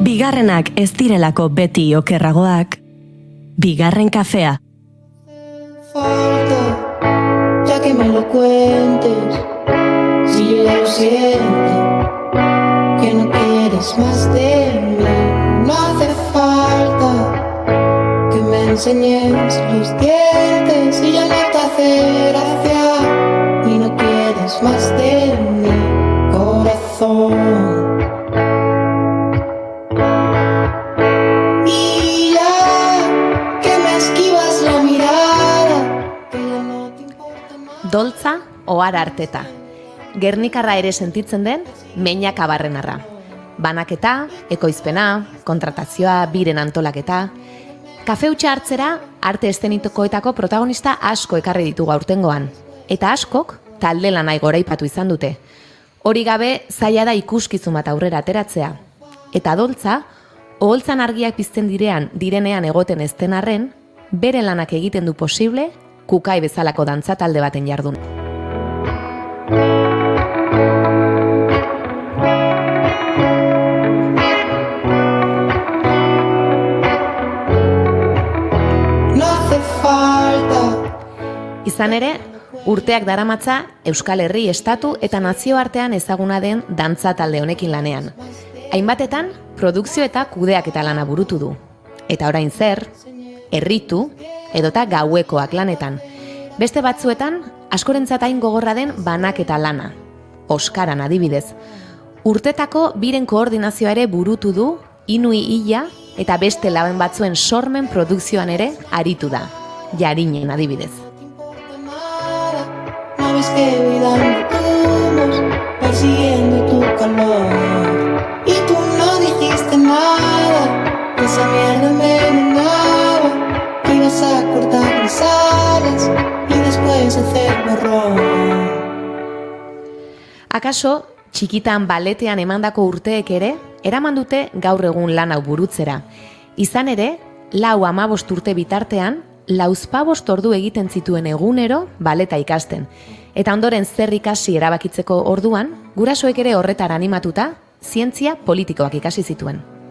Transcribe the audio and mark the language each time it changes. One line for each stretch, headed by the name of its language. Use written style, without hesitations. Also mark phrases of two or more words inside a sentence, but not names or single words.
Basque: bigarrenak ez direlako beti okerragoak, bigarren kafea.
Spanish: Falta, ya que me lo cuentes, si yo ya lo siento, que no quieres más de mí, no hace falta que me enseñes los dientes, si ya no te hace gracia y no quieres más de mi corazón. Y ya que me esquivas la mirada, que ya no te importa nada.
Basque: Doltza ohar arteta. Gernikarra ere sentitzen den, Meñak Abarrenarra. Banaketa, ekoizpena, kontratazioa, biren antolaketa. Kafe hutsa hartzera, arte estenitokoetako protagonista asko ekarri ditugu aurtengoan. Eta askok, talde lanai goraipatu izan dute. Hori gabe, zaila da ikuskizun bat aurrera ateratzea. Eta Doltza, oholtzan argiak pizten direnean egoten ezten arren, bere lanak egiten du posible, Kukai bezalako dantza talde baten jardun.
Spanish: No hace falta.
Basque: Izan ere, urteak daramatza Euskal Herri, estatu eta nazioartean ezaguna den dantza talde honekin lanean. Hainbatetan, produkzio eta kudeaketa lana burutu du. Eta orain zer, herritu edota gauekoak lanetan. Beste batzuetan, askorentzat hain gogorra den banaketa lana. Oskaran adibidez. Urtetako biren koordinazioa ere burutu du, Inui Illa eta beste laben batzuen sormen produkzioan ere aritu da. Jarinen adibidez.
Spanish: No ves que voy dando tumbos, persiguiendo tu calor. Y tú no dijiste nada, que esa mierda me engañaba, que ibas a cortar mis alas y después hacer borrón.
Basque: Akaso, txikitan baletean emandako urteek ere, eraman dute gaur egun lan hau burutzera. Izan ere, 4-15 urte bitartean, 4-5 ordu egiten zituen egunero baleta ikasten. Eta ondoren zer ikasi erabakitzeko orduan, gurasoek ere horretara animatuta, zientzia politikoak ikasi zituen.